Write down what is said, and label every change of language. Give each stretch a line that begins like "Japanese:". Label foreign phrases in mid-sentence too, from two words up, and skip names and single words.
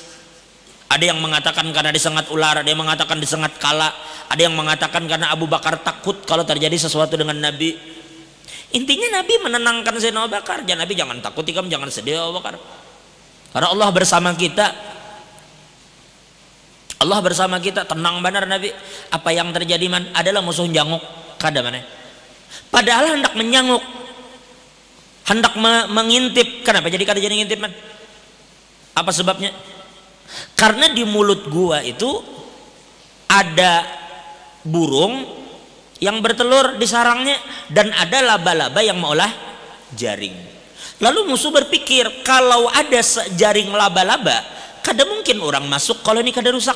Indonesian: Ada yang mengatakan karena disengat ular, ada yang mengatakan disengat kala, ada yang mengatakan karena Abu Bakar takut kalau terjadi sesuatu dengan Nabi. Intinya Nabi menenangkan Sayyidina Abu Bakar. Nabi jangan takut, ikam jangan sedih Abu Bakar. Karena Allah bersama kita. Allah bersama kita, tenang benar Nabi.
Banjar: Apa yang terjadi man adalah musuh janguk kada mana.
Indonesian: Padahal hendak menyanguk, hendak mengintip.
Banjar: Kenapa jadi kada jadi ngintip man?
Indonesian: Apa sebabnya? Karena di mulut gua itu ada burung yang bertelur di sarangnya dan ada laba-laba yang mengolah jaring. Lalu musuh berpikir kalau ada jaring laba-laba kada mungkin orang masuk kalau ini kada rusak.